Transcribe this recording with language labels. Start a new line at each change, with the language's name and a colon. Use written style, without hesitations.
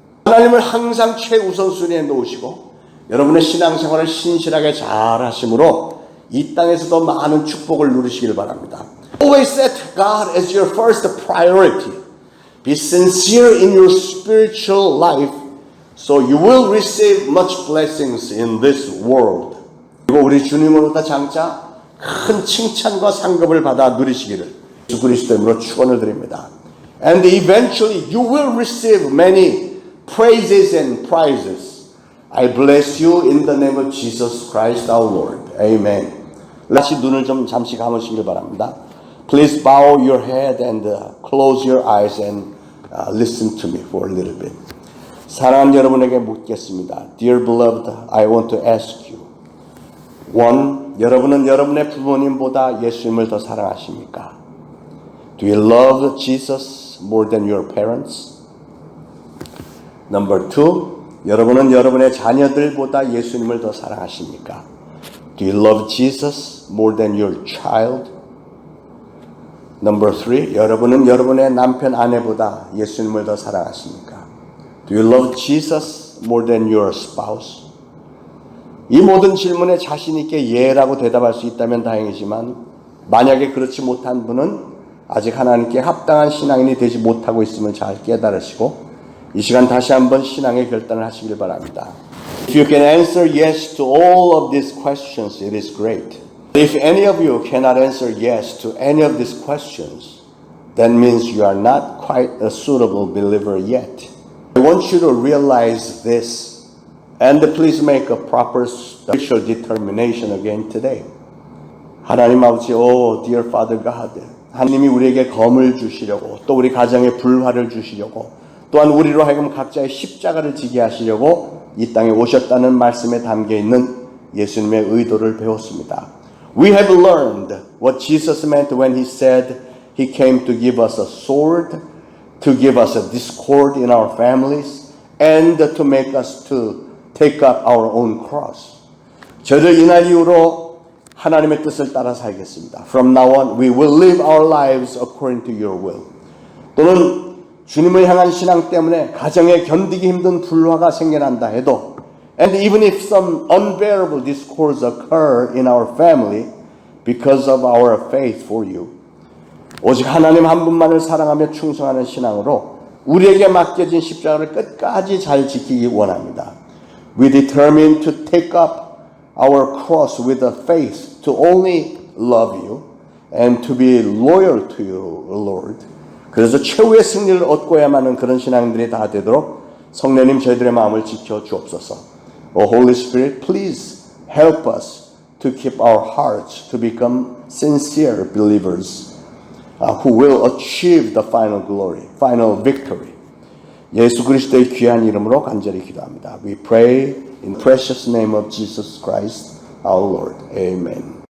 Korean: 하나님을 항상 최우선순위에 놓으시고 여러분의 신앙생활을 신실하게 잘 하심으로 이 땅에서도 많은 축복을 누리시길 바랍니다.
English: Always set God as your first priority. Be sincere in your spiritual life so you will receive much blessings in this world.
Korean: 그리고 우리 주님으로부터 장차 큰 칭찬과 상급을 받아 누리시기를 예수 그리스도의 이름으로 축원을 드립니다.
English: And eventually you will receive many praises and prizes. I bless you in the name of Jesus Christ our Lord. Amen.
Korean: 다시 눈을 좀 잠시 감으시길 바랍니다.
English: Please bow your head and close your eyes and listen to me for a little bit.
Korean: 사랑하는 여러분에게 묻겠습니다.
English: Dear beloved, I want to ask you.
Korean: 1. 여러분은 여러분의 부모님보다 예수님을 더 사랑하십니까?
English: Do you love Jesus more than your parents? Number 2.
Korean: 여러분은 여러분의 자녀들보다 예수님을 더 사랑하십니까?
English: Do you love Jesus more than your child? Number 3.
Korean: 여러분은 여러분의 남편 아내보다 예수님을 더 사랑하십니까?
English: Do you love Jesus more than your spouse?
Korean: 이 모든 질문에 자신 있게 예라고 대답할 수 있다면 다행이지만 만약에 그렇지 못한 분은 아직 하나님께 합당한 신앙인이 되지 못하고 있음을 잘 깨달으시고 이 시간 다시 한번 신앙의 결단을 하시길 바랍니다.
English: If you can answer yes to all of these questions, it is great. If any of you cannot answer yes to any of these questions, that means you are not quite a suitable believer yet. I want you to realize this and please make a proper spiritual determination again today.
Korean: 하나님 아버지,
English: dear Father God,
Korean: 하나님이 우리에게 검을 주시려고 또 우리 가정에 불화를 주시려고 또한 우리로 하여금 각자의 십자가를 지게 하시려고 이 땅에 오셨다는 말씀에 담겨있는 예수님의 의도를 배웠습니다.
English: We have learned what Jesus meant when He said He came to give us a sword, to give us a discord in our families, and to make us to take up our own cross.
Korean: 저를 이날 이후로 하나님의 뜻을 따라 살겠습니다.
English: From now on, we will live our lives according to your will.
Korean: 또는 주님을 향한 신앙 때문에 가정에 견디기 힘든 불화가 생겨난다 해도
English: and even if some unbearable discords occur in our family because of our faith for you,
Korean: 오직 하나님 한 분만을 사랑하며 충성하는 신앙으로 우리에게 맡겨진 십자가를 끝까지 잘 지키기 원합니다.
English: We determine to take up our cross with a faith to only love you and to be loyal to you, Lord.
Korean: 그래서 최후의 승리를 얻고야만 하는 그런 신앙들이 다 되도록 성령님 저희들의 마음을 지켜 주옵소서.
English: Oh Holy Spirit, please help us to keep our hearts to become sincere believers who will achieve the final glory, final victory.
Korean: 예수 그리스도의 귀한 이름으로 간절히 기도합니다.
English: We pray in the precious name of Jesus Christ, our Lord. Amen.